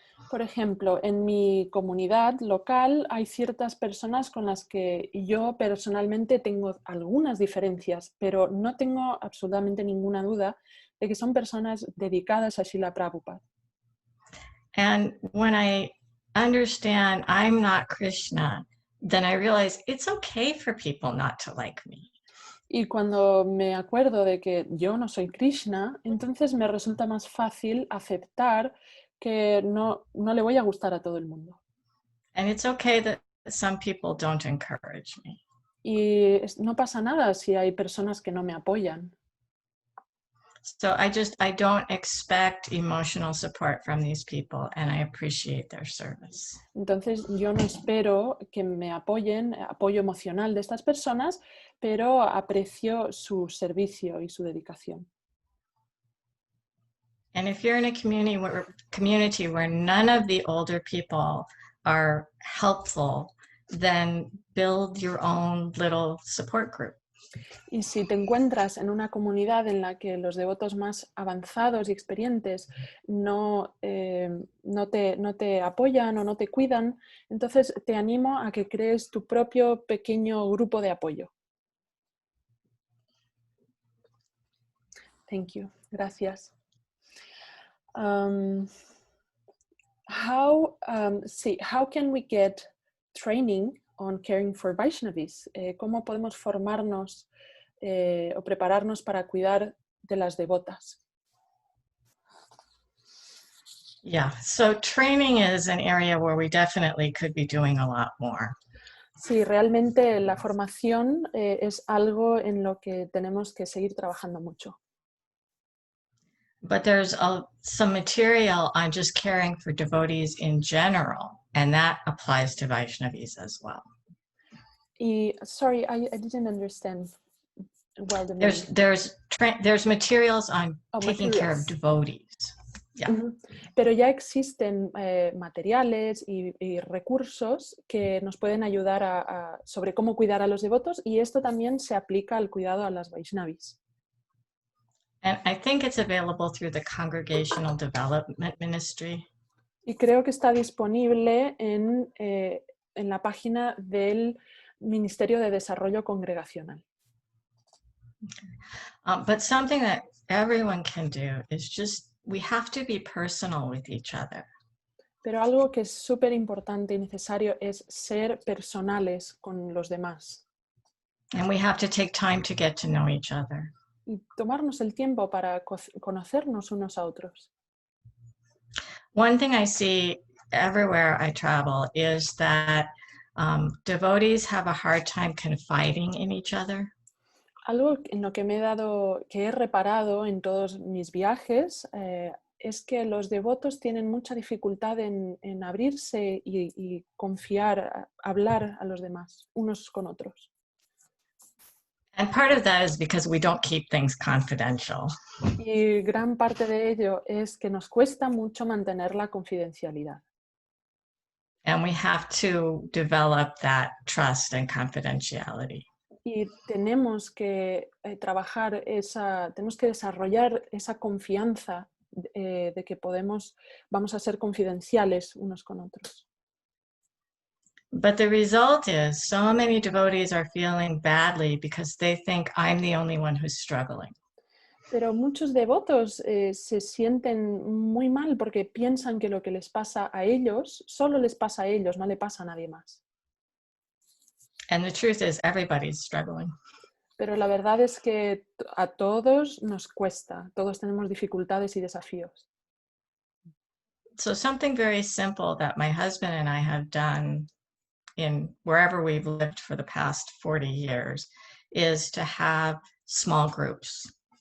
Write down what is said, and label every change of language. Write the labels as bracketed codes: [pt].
[es] Por ejemplo, en mi comunidad local hay ciertas personas con las que yo personalmente tengo algunas diferencias, pero no tengo absolutamente ninguna duda de que son personas dedicadas a Srila Prabhupada. [en] And when I understand I'm not Krishna, then I realize it's okay for people not to like me. [es] Y cuando me acuerdo de que yo no soy Krishna, entonces me resulta más fácil aceptar que no le voy a gustar a todo el mundo. [en] And it's okay that some people don't encourage me. [es] Y no pasa nada si hay personas que no me apoyan. [en] So I don't expect emotional support from these people, and I appreciate their service. [es] Entonces yo no espero que me apoyen, apoyo emocional de estas personas, pero aprecio su servicio y su dedicación. [en] And if you're in a community where none of the older people are helpful, then build your own little support group. [es] Y si te encuentras en una comunidad en la que los devotos más avanzados y experientes no te apoyan o no te cuidan, entonces te animo a que crees tu propio pequeño grupo de apoyo. [en] Thank you. [es] Gracias. [en] How can we get training on caring for Vaishnavis? [es] ¿Cómo podemos formarnos o prepararnos para cuidar de las devotas? [en] Yeah, so training is an area where we definitely could be doing a lot more. [es] Sí, realmente la formación es algo en lo que tenemos que seguir trabajando mucho. [en] But there's some material on just caring for devotees in general, and that applies to Vaishnavis as well. Sorry, I didn't understand well the meaning. There's materials on taking care of devotees. Yeah. Uh-huh. [es] Pero ya existen materiales y recursos que nos pueden ayudar sobre cómo cuidar a los devotos, y esto también se aplica al cuidado a las Vaishnavis. [en] And I think it's available through the Congregational Development Ministry. [es] Y creo que está disponible en la página del Ministerio de Desarrollo Congregacional. [en] But something that everyone can do is we have to be personal with each other. [es] Pero algo que es súper importante y necesario es ser personales con los demás. [en] And we have to take time to get to know each other. [es] Y tomarnos el tiempo para conocernos unos a otros. [en] One thing I see everywhere I travel is that devotees have a hard time confiding in each other. [es] Algo en lo que que he reparado en todos mis viajes es que los devotos tienen mucha dificultad en abrirse y confiar, hablar a los demás, unos con otros. [en] And part of that is because we don't keep things confidential. [es] Y gran parte de ello es que nos cuesta mucho mantener la confidencialidad. [en] And we have to develop that trust and confidentiality. [es] Y tenemos que tenemos que desarrollar esa confianza de que vamos a ser confidenciales unos con otros. [en] But the result is so many devotees are feeling badly because they think I'm the only one who's struggling. [es] Pero muchos devotos se sienten muy mal porque piensan que lo que les pasa a ellos, solo les pasa a ellos, no le pasa a nadie más. [en] And the truth is everybody's struggling. [es] Pero la verdad es que a todos nos cuesta, todos tenemos dificultades y desafíos. [en] So something very simple that my husband and I have done in wherever we've lived for the past 40 years is to have small groups.